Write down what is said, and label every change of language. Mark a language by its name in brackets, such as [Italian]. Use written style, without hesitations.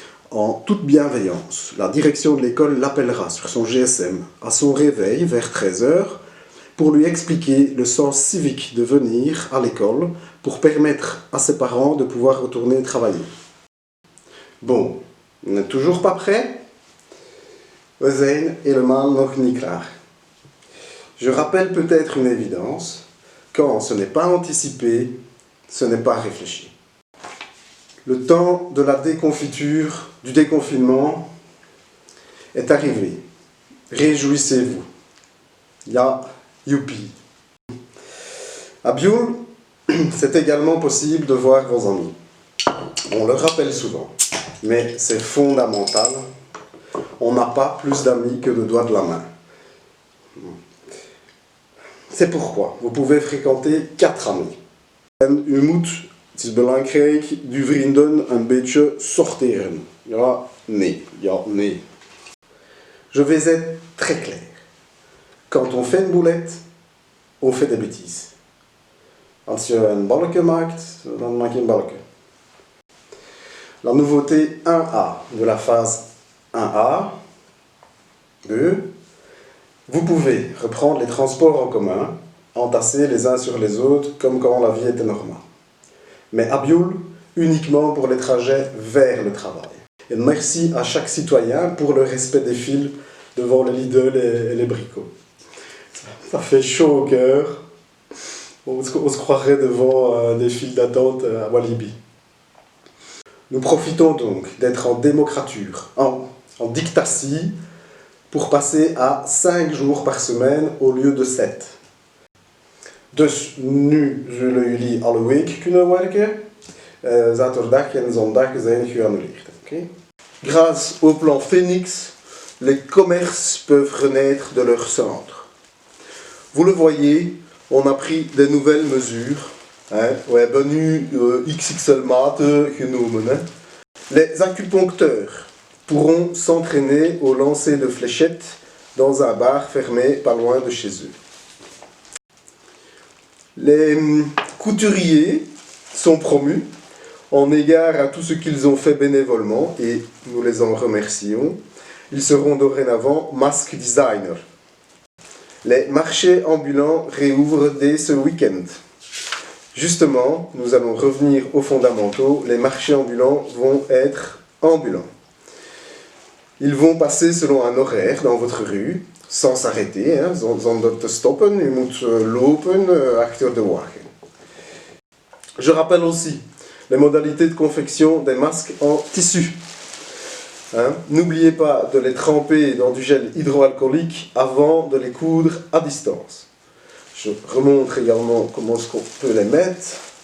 [French] En toute bienveillance, la direction de l'école l'appellera sur son GSM à son réveil vers 13 h pour lui expliquer le sens civique de venir à l'école pour permettre à ses parents de pouvoir retourner travailler. Bon, on n'est toujours pas prêt? [Dutch] We zijn helemaal nog niet klaar. [French] Je rappelle peut-être une évidence, quand ce n'est pas anticipé, ce n'est pas réfléchi. Le temps de la déconfiture, du déconfinement, est arrivé. réjouissez-vous. Ya, youpi. À Bioul, c'est également possible de voir vos amis. On le rappelle souvent, mais c'est fondamental. On n'a pas plus d'amis que de doigts de la main. C'est pourquoi vous pouvez fréquenter 4 amis. [Dutch] En u moet, het is belangrijk, uw vrienden een beetje sorteren. Ja, nee. Ja, nee. [French] Je vais être très clair. Quand on fait une boulette, on fait des bêtises. [Dutch] Als je een balkje maakt, dan maak je een balkje. [French] La nouveauté 1A de la phase 1A. 2. Vous pouvez reprendre les transports en commun, entassés les uns sur les autres, comme quand la vie était normale. Mais à Bioul, uniquement pour les trajets vers le travail. Et merci à chaque citoyen pour le respect des files devant le Lidl et les bricots. Ça fait chaud au cœur. On se croirait devant des files d'attente à Walibi. Nous profitons donc d'être en démocrature, en dictatie, pour passer à 5 jours par semaine au lieu de 7. [Dutch] Dus nu zullen jullie alle week kunnen werken. Zaterdag en zondag zijn geannuleerd. Okay? [French] Grâce au plan Phoenix, les commerces peuvent renaître de leur centre. Vous le voyez, on a pris des nouvelles mesures. [Dutch] We hebben nu XXL-maten genomen. [French] Les acupuncteurs pourront s'entraîner au lancer de fléchettes dans un bar fermé pas loin de chez eux. Les couturiers sont promus en égard à tout ce qu'ils ont fait bénévolement et nous les en remercions. Ils seront dorénavant masque designers. Les marchés ambulants réouvrent dès ce week-end. Justement, nous allons revenir aux fondamentaux. Les marchés ambulants vont être ambulants. Ils vont passer selon un horaire dans votre rue, sans s'arrêter, [Dutch] zonder te stoppen. U moet lopen achter de wagen. [French] Je rappelle aussi les modalités de confection des masques en tissu. N'oubliez pas de les tremper dans du gel hydroalcoolique avant de les coudre à distance. Je remontre également comment est-ce qu'on peut les mettre.